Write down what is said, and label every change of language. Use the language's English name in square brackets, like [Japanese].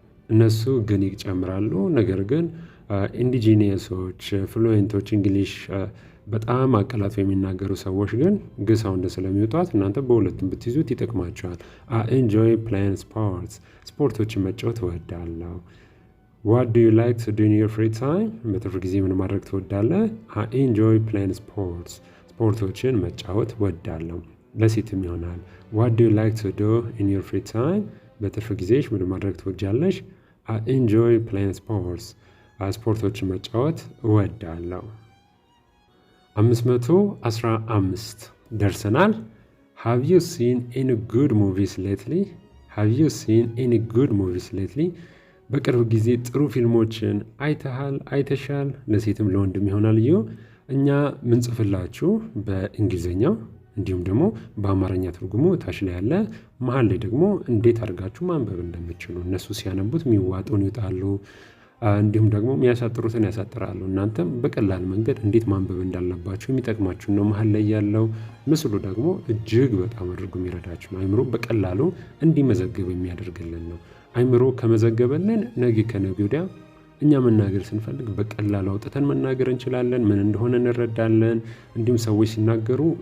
[Amharic] እነሱ ግን ይጨምራሉ። ነገር ግን ኢንዲጂኒየሶች፣ ፍሉዌንቶች እንግሊሽ በጣም አቀላጥፎ የሚናገሩ ሰዎች ግን ሳውንድ ስለሚወጣት እናንተ በሁለቱም ብትይዙት ይጠቅማቸዋል። [English] I enjoy playing sports. [Amharic] ስፖርቶችን መጫወት እወዳለሁ። [English] What do you like to do in your free time? [Amharic] በትርፍ ጊዜ ምን ማድረግ ትወዳለህ? [English] I enjoy playing sports. [Amharic] ስፖርቶችን መጫወት እወዳለሁ። ለሴትም ይሆናል። [English] What do you like to do in your free time? [Amharic] በትርፍ ጊዜሽ ምን ማድረግ ትወጃለሽ? [English] I enjoy playing sports. [Amharic] ስፖርቶችን መጫወት እወዳለሁ። 515 ደርሰናል። [English] Have you seen any good movies lately? Have you seen any good movies lately? [Amharic] በቅርብ ጊዜ ጥሩ ፊልሞችን አይተሃል? አይተሻል? ለሴትም ለወንድም ይሆናል። እኛ ምንጽፍላችሁ በእንግሊዝኛው እንዲሁም ደግሞ በአማርኛ ትርጉሙ ታች ላይ ያለ፣ መሀል ላይ ደግሞ እንዴት አድርጋችሁ ማንበብ እንደምትችሉ እነሱ ሲያነቡት የሚዋጡን ይውጣሉ፣ እንዲሁም ደግሞ የሚያሳጥሩትን ያሳጥራሉ። እናንተም በቀላል መንገድ እንዴት ማንበብ እንዳለባችሁ የሚጠቅማችሁ ነው። መሀል ላይ ያለው ምስሉ ደግሞ እጅግ በጣም አድርጎ የሚረዳችሁ ነው። አይምሮ በቀላሉ እንዲመዘግብ የሚያደርግልን ነው። አይምሮ ከመዘገበልን ነገ ከነገ ወዲያ እኛ መናገር ስንፈልግ በቀላሉ አውጥተን መናገር እንችላለን። ምን እንደሆነ እንረዳለን። እንዲሁም ሰዎች ሲናገሩ